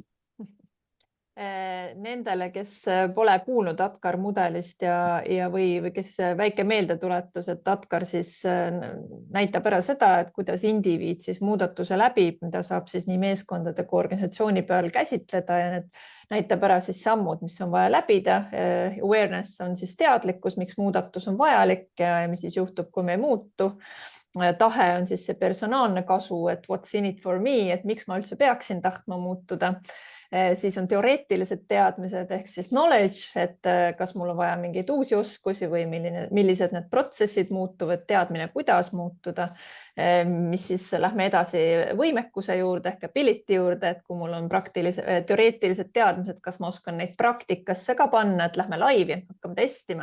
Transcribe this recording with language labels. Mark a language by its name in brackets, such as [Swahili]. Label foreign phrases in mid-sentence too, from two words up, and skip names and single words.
[Estonian] Nendele, kes pole kuulnud Atkar mudelist või kes väike meeldetuletus, et Atkar siis näitab ära seda, et kuidas indiviid siis muudatuse läbib, mida saab siis nii meeskondade kui organisatsiooni peal käsitleda ja need näitab ära siis sammud, mis on vaja läbida. Awareness on siis teadlikkus, miks muudatus on vajalik ja mis siis juhtub, kui me ei muutu. Tahe on siis see personaalne kasu, et [English] what's in it for me, [Estonian] et miks ma üldse peaksin tahtma muutuda. Siis on teoreetilised teadmised ehk siis knowledge, et kas mul on vaja mingeid uusi oskusi või millised need protsessid muutuvad, teadmine, kuidas muutuda, mis siis lähme edasi võimekuse juurde ehk ability juurde, et kui mul on teoreetilised teadmised, kas ma oskan neid praktikasse ka panna, et lähme laivi, hakkame testima.